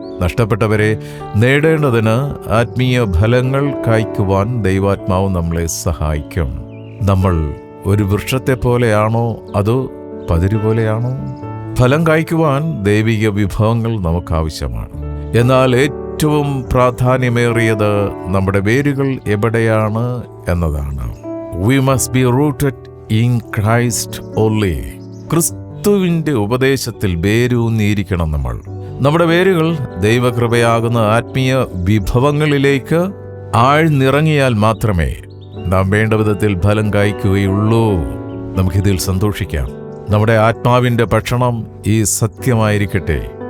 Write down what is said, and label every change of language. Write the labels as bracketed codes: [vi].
[ml] നഷ്ടപ്പെട്ടവരെ നേടേണ്ടതിന് ആത്മീയ ഫലങ്ങൾ കായ്ക്കുവാൻ ദൈവാത്മാവ് നമ്മളെ സഹായിക്കും. നമ്മൾ ഒരു വൃക്ഷത്തെ പോലെയാണോ അതോ പതിരു പോലെയാണോ? ഫലം കായ്ക്കുവാൻ ദൈവിക വിഭവങ്ങൾ നമുക്ക് ആവശ്യമാണ്. എന്നാൽ ഏറ്റവും പ്രാധാന്യമേറിയത് നമ്മുടെ വേരുകൾ എവിടെയാണ് എന്നതാണ്. [en] We must be rooted in Christ only. [ml] ക്രിസ്തുവിന്റെ ഉപദേശത്തിൽ വേരൂന്നിയിരിക്കണം നമ്മൾ. നമ്മുടെ വേരുകൾ ദൈവകൃപയാകുന്ന ആത്മീയ വിഭവങ്ങളിലേക്ക് ആഴ്ന്നിറങ്ങിയാൽ മാത്രമേ നാം വേണ്ട വിധത്തിൽ ഫലം കായ്ക്കുകയുള്ളൂ. നമുക്കിതിൽ സന്തോഷിക്കാം. നമ്മുടെ ആത്മാവിന്റെ ഭക്ഷണം ഈ സത്യമായിരിക്കട്ടെ.